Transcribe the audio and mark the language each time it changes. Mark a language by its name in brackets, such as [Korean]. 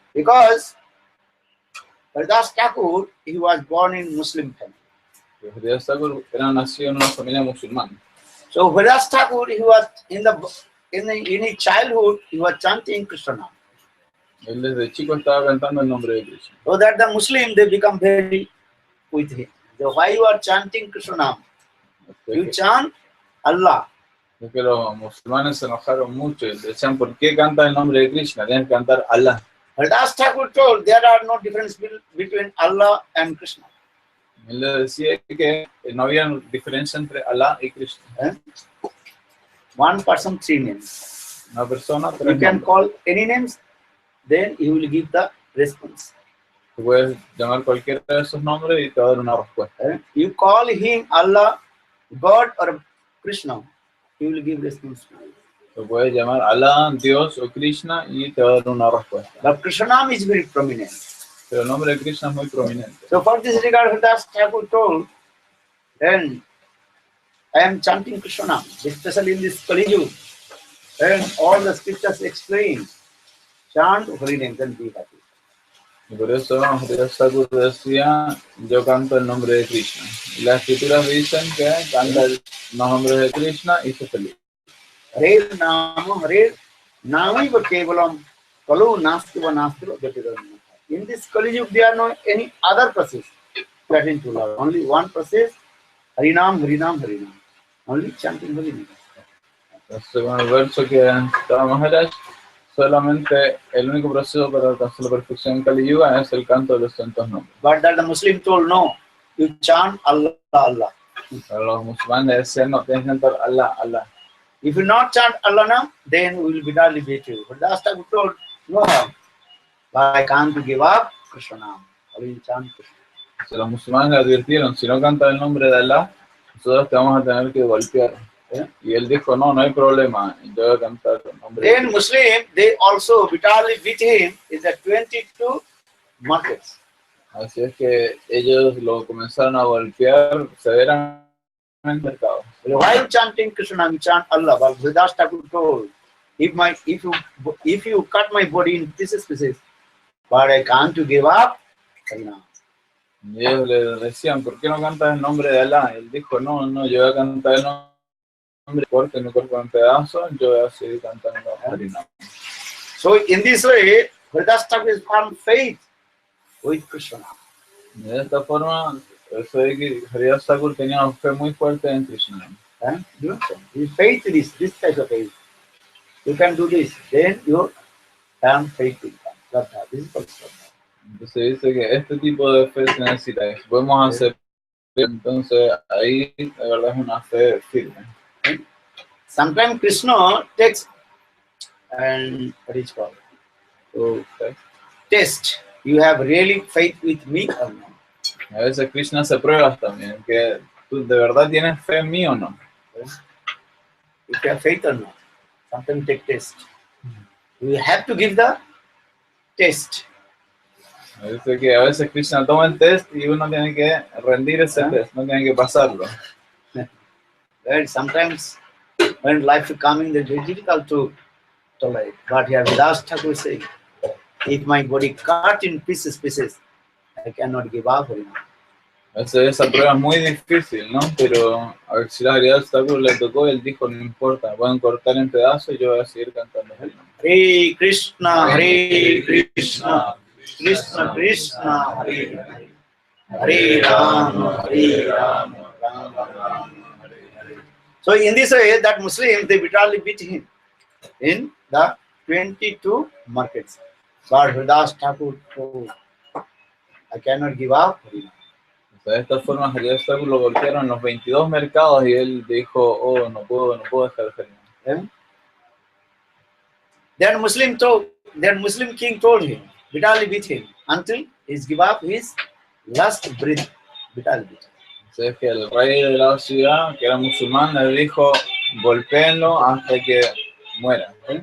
[English] Because Haridas Thakur, he was born in Muslim family. [Spanish] Haridas Thakur era nacido en una familia musulmana. [English] So Haridas Thakur, he was in his childhood, he was chanting Krishna Nam. [Spanish] Él desde chico estaba cantando el nombre de Krishna. [English] So that the Muslim, they become very with him. So why you are chanting Krishna Nam? You chant Allah. [Spanish] Es que los musulmanes se enojaron mucho y decían, ¿por qué canta el nombre de Krishna? Tienes que cantar Allah. [English] Haridas Thakur told there are no difference between Allah and Krishna. [Spanish] Él le decía que no había diferencia entre Allah y Krishna. [English] One person, three names. [Spanish] Una persona, tres [English] You can [Spanish] nombres. [English] call any names, then he will give the response. [Spanish] Tú puedes llamar cualquiera de esos nombres y te va a dar una respuesta. [English] You call him Allah, God or Krishna, he will give response. [Spanish] Tú puedes llamar Allah, Dios o Krishna y te va a dar una respuesta. [English] But Krishna Nam is very prominent. [Spanish] Pero el nombre de Krishna es muy prominente. [English] So for this regard, Haridas Thakur told, then I am chanting Krishna Nam, especially in this Kali Yuga. And all the scriptures explain, chant holy names and be happy. [Spanish] Y por eso Haridas Thakur decía, yo canto el nombre de Krishna. Y las escrituras dicen que canta los nombres de Krishna y se feliz. [Sanskrit] Hare Namaiva Kevalam Kalu Nastiva Nastiva Gatiram. [English] In this Kali Yuga, there are no any other process getting to love. Only one process, Harinam, Harinam, Harinam. Only chanting holy names. [Spanish] Entonces, según el verso que estaba Maharaj, solamente el único proceso para alcanzar la perfección en Kali Yuga es el canto de los santos nombres. [English] But that the Muslim told, no, you chant Allah, Allah. [Spanish] Pero los musulmanes decían, no, tienes que cantar Allah, Allah. [English] If you not chant Allah Nam, then we will be badly beat you. But last time we told, no, I can't give up Krishna Nam. I will chant Krishna. [Spanish] Entonces, los musulmanes le advirtieron, si no cantas el nombre de Allah, nosotros te vamos a tener que golpear. Y él dijo, no, no hay problema, yo voy a cantar el nombre de [English] Then Muslim, they also bitterly beat him in the 22 markets. [Spanish] Así es que ellos lo comenzaron a golpear severamente en el mercado. [English] While chanting Krishna Nam, you chant Allah. But Haridas Thakur told, if you cut my body in pieces, but I can't give up Harinam. [Spanish] Y ellos le decían, ¿por qué no cantas el nombre de Allah? Y él dijo, no, no, yo voy a cantar el nombre, corte mi cuerpo en pedazos, yo voy a seguir cantando Harinam. [English] So in this way, Haridas Thakur is found faith with Krishna. [Spanish] Y de esta forma, eso de que Haridas Thakur tenía una fe muy fuerte en Krishna. [English] His faith is this type of faith. You can do this, then you have faith in God. This is called Shraddha. [Spanish] Entonces dice que este tipo de fe se necesita. Si podemos hacer, entonces ahí de verdad es una fe firme. [English] Sometimes Krishna takes and what is called test. You have really faith with me or not? [Spanish] A veces Krishna hace pruebas también, que tú de verdad tienes fe en mí o no. [English] If you have faith or not. Sometimes take test. You have to give the test. [Spanish] A veces Krishna toma el test y uno tiene que rendir ese test, no tiene que pasarlo. [English] Right? Sometimes when life is coming, it's very difficult to tolerate. But here Haridas Thakur is saying, if my body cut in pieces, I cannot give up. [Spanish] A veces esa prueba es muy difícil, ¿no? Pero a ver si la Haridas Thakur le tocó, él dijo, no importa, pueden cortar en pedazos y yo voy a seguir cantando el nombre. [Sanskrit] Hare Krishna, Hare Krishna, Krishna Krishna, Hare Hare, Hare Rama, Hare Rama, Rama Rama, Hare Hare. [English] So in this way, that Muslims, they bitterly beat him in the 22 markets. But Haridas Thakur told, I cannot give up. A [Spanish] De esta forma, Haridas lo golpearon en los 22 mercados y él dijo, oh, no puedo dejar de Harinam. [English] Yeah? Then Muslim king told him, bitterly beat him until he give up his last breath. Bitterly beat him. [Spanish] Entonces que el rey de la ciudad, que era musulmán, le dijo, golpéenlo hasta que muera.